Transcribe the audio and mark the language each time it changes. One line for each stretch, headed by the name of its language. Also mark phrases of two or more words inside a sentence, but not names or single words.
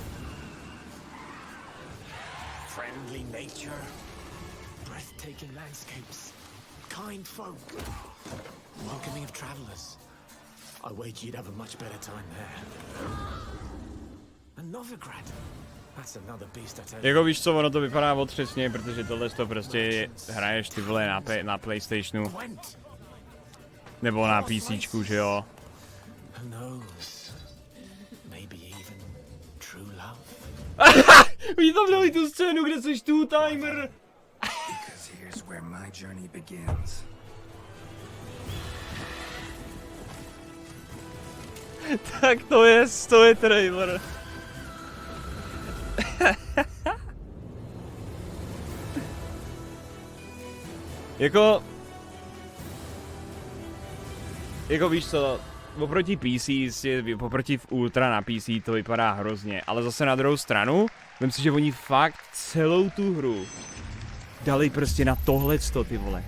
English: Friendly nature, breathtaking landscapes, kind folk, welcoming of travelers. I wager you'd have a much better time there. And Novigrad. That's another beast, I tell you.
Czech: Jako víš co, ono to vypadá otřesně, protože tohle to prostě hraješ ty vole na PlayStationu. Nebo na PCčku, že jo?
English: Who knows? Maybe even true love.
Czech: Oni tam dali tu scénu, kde seš tu timer.
English: Because here's where my journey begins.
Czech: Tak to je trailer. Jako víš co, oproti PC, oproti v Ultra na PC to vypadá hrozně, ale zase na druhou stranu, myslím si, že oni fakt celou tu hru dali prostě na tohleto, ty vole.